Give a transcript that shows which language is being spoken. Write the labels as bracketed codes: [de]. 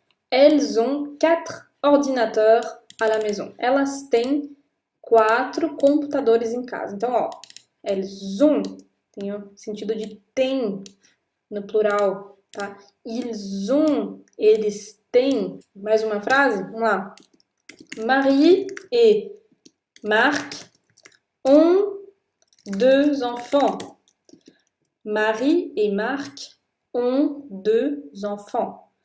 [fr] Elles ont 4 ordinateurs à la maison. [pt] Elas têm 4 computadores em casa. Então, ó, [fr] elles ont [pt] tem o sentido de tem no plural, tá? [fr] Ils ont, [pt] eles têm. Mais uma frase? Vamos lá. [fr] Marie et Marc ont 2 enfants. Marie et Marc ont 2 enfants.